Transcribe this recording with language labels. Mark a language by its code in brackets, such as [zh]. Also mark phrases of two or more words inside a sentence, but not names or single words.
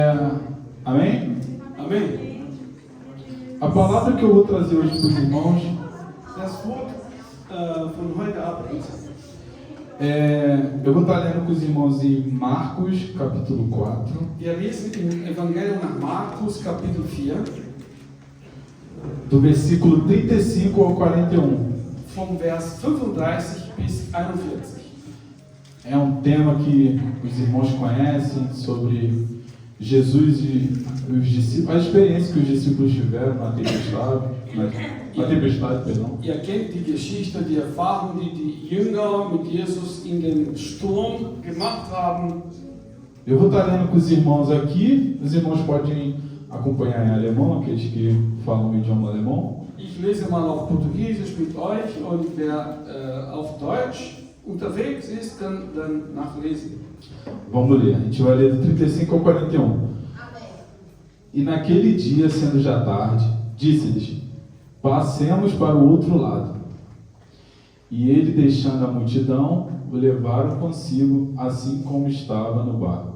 [pt] Amém? Amém. A palavra que eu vou trazer hoje para os irmãos [de] Das Wort von heute Abend, [pt] eu vou estar lendo com os irmãos em Marcos, capítulo 4, [de] wir lesen im Evangelium nach Markus, Kapitel 4, [pt] do versículo 35 ao 41. [de] vom Vers 35 bis 41. [pt] É um tema que os irmãos conhecem sobre Jesus e os discípulos, a experiência que os discípulos tiveram na tempestade, perdão. [de] Ihr kennt die Geschichte, die Erfahrung, die die Jünger mit Jesus in den Sturm gemacht haben. [pt] Eu vou estar lendo com os irmãos aqui, os irmãos podem acompanhar em alemão, aqueles que falam o idioma alemão. [de] Ich lese mal auf Portugiesisch mit euch und wer auf Deutsch unterwegs ist, kann dann nachlesen. [pt] Vamos ler, a gente vai ler do 35 ao 41. Amém. E naquele dia, sendo já tarde, disse-lhes: passemos para o outro lado. E ele, deixando a multidão, o levaram consigo, assim como estava no barco.